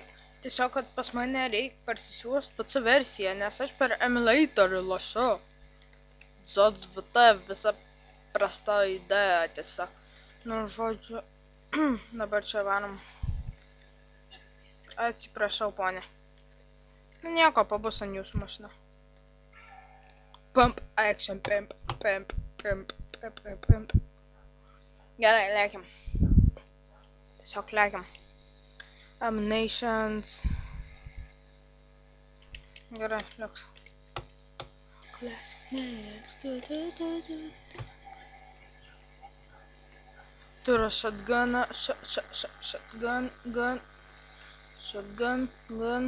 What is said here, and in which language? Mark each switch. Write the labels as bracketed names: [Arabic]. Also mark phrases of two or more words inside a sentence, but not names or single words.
[Lithuanian] Tiesiog, kad pas mane reikia parsisiųsti PC versiją, nes aš per emulatorių lošiu. ZOTVT visa prasta idėja tiesiog. Nu, žodžiu, dabar čia varom. Atsiprašau, ponė. Nu, nieko, pabus ant jūsų mašina. [English] Pump, action, pimp, pimp, pimp, pimp, pimp, pimp. [Lithuanian] Gerai, lėkiam. Tiesiog lėkiam. Ammunitions. Gerai, liuks. [English] Classic nails. [Lithuanian] Turiu shotguną, [English] shotgun, gun.